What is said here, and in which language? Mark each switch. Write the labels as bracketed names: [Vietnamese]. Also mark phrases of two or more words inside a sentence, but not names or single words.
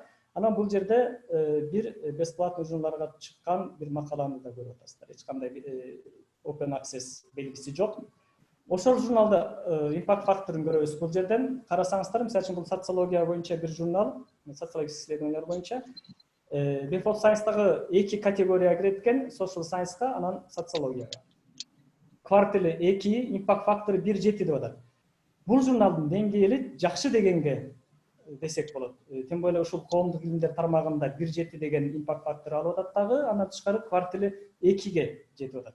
[Kyrgyz] Анан бул жерде бир бесплатный журналдарга чыккан бир макаланы да көрүп атасыздар. Эч кандай Open Access белгиси жок. Ошол журналда импакт факторун көрөбүз. Бул жерден карасаңыздар, мисалы үчүн бул социология боюнча бир журнал, социологик исследованиялар боюнча. Web of Science'дагы эки категорияга кирет экен, [English] social science'га, [Kyrgyz] анан социологияга. Квартили 2, импакт фактору 1,7 деп атат. Бул журналдын деңгээли жакшы дегенге десек болот. [Russian] Тем более [Kyrgyz] ушул коомдук илимдер тармагында 1,7 деген импакт фактору алып атат дагы, андан тышкары квартили 2ге жетип атат.